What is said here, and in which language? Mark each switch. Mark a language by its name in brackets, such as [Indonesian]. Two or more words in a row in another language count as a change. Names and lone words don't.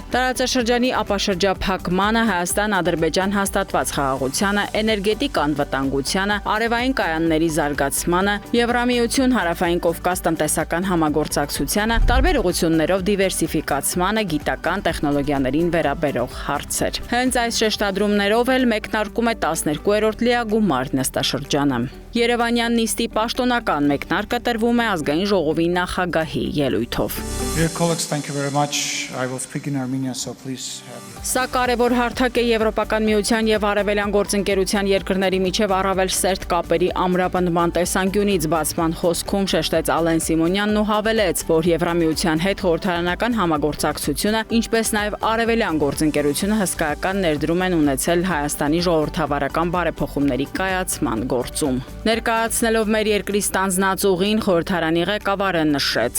[Armenian] տարածաշրջանի ապաշրջափակմանը, Հայաստան-Ադրբեջան հաստատված խաղաղությանը, էներգետիկ անվտանգությանը, արևային կայանների զարգացմանը, Եվրամիություն Հարավային Կովկաս տնտեսական համագործակցությանը, տարբեր ուղղություններով դիվերսիֆիկացմանը, գիտական տեխնոլոգիաներին վերաբերող հարցեր։ Հենց այս շեշտադրումներով էլ մեկնարկում է 12-րդ լիագումար նստաշրջանը։ Երևանյան նիստի պաշտոնական մեկնարկը տրվում է ազգային ժողովի նախագահի ելույթով։ [English] Dear colleagues, thank you very much. I will speak in Armenian, so please. [Armenian] Սա կարևոր հարթակ է Եվրոպական միության և Արևելյան գործընկերության երկրների միջև առավել սերտ կապերի ամրապնդման տեսանկյունից բացման խոսքում շեշտեց Ալեն Սիմոնյանն ու հավելեց, որ Եվրամիության հետ խորհրդարանական համագործակցությունը, ինչպես նաև Արևելյան գործընկերությունը հսկայական ներդրում են ունեցել Հայաստանի ժողովրդավարական բարեփոխումների կայացման գործում։ Ներկայացնելով մեր երկրի ստանձնած ուղին, խորհրդարանի ղեկավարը նշեց.